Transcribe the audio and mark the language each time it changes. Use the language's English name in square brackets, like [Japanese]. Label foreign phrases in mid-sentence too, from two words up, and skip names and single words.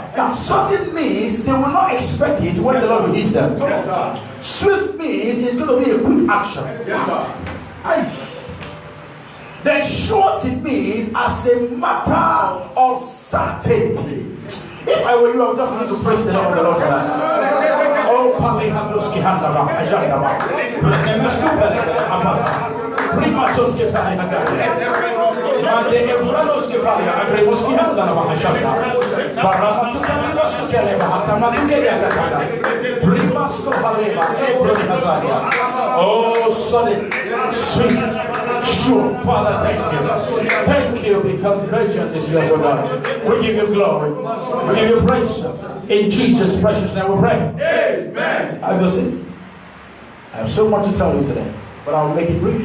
[English] Now, sudden means they will not expect it when the Lord releases them. Yes, sir. Swift means it's going to be a quick action. Yes, sir. Then surety means as a matter of certainty. If I were you, I would just need to praise the name of the Lord for that. Oh, Pali Hadoski Handaba, Ajandaba, Primatoski Pali Hagade, Mande Evranoski Pali, Agremoski Handaba, Ajanda, Baramatuka Libasukele, Hatamatuke Yakata, Primasko Haleva, Ebroni Hazaria. Oh, sudden, sweet, sure, Father, thank you. Thank you because vengeance is yours, O God. We give you glory. We give you praise. In Jesus' precious name we pray. Amen. I will sit. I have so much to tell you today, but I'll make it brief.